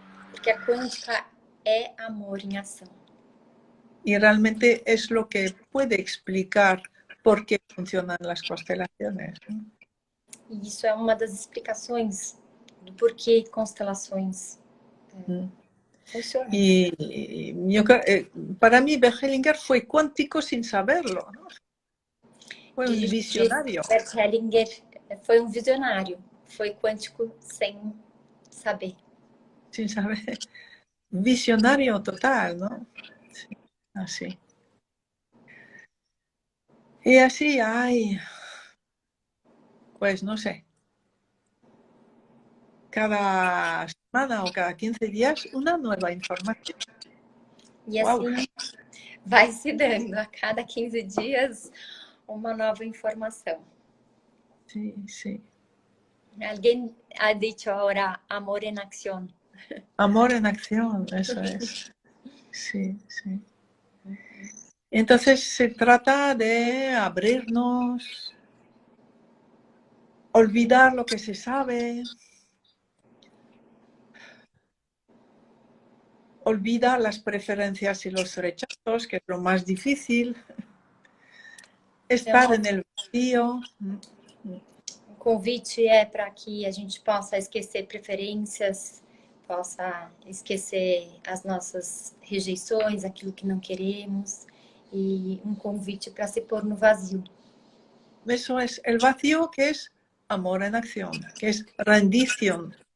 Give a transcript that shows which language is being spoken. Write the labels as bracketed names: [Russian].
[Portuguese] Porque a quântica é amor em ação. [Spanish] Y realmente es lo que puede explicar por qué funcionan las constelaciones. [Portuguese] E isso é uma das explicações do porquê constelações funcionam. [Spanish] Y yo, para mí Bergelinger fue cuántico sin saberlo, ¿no? Fue un visionario. [Portuguese] Bert Hellinger foi um visionário, foi quântico sem saber. [Spanish] Sin saber. Visionario total, ¿no? Sí, así. Y así hay, pues no sé, cada semana o cada 15 días una nueva información. [Portuguese] E assim vai se dando a cada 15 dias uma nova informação. [Spanish] Sí, sí. Alguém ha dicho ahora amor en acción. Amor en acción, eso es. Sí, sí. Entonces se trata de abrirnos, olvidar lo que se sabe, olvidar las preferencias y los rechazos, que es lo más difícil, estar en el vacío. [Portuguese] O convite é para que a gente possa esquecer preferências, possa esquecer as nossas rejeições, aquilo que não queremos, e um convite para se pôr no vazio. [Spanish] Eso es el vacío, que es amor en acción, que es rendición.